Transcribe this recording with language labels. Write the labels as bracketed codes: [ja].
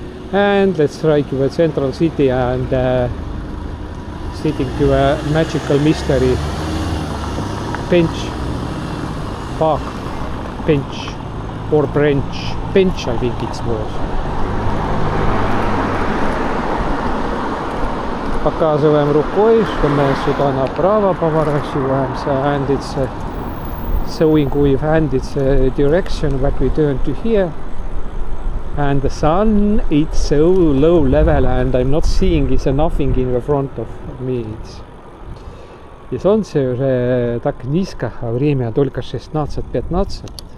[en] And let's try to a central city and sitting to a magical mystery bench, park bench or bench I think it was. [ru] Показываем рукой, что мы сюда направо поворачиваем, [en] and it's showing with hand it's a direction what we turn to here. And the sun, it's so low level and I'm not seeing it's nothing in the front of me. [ru] И солнце уже так низко, а время только 16:15.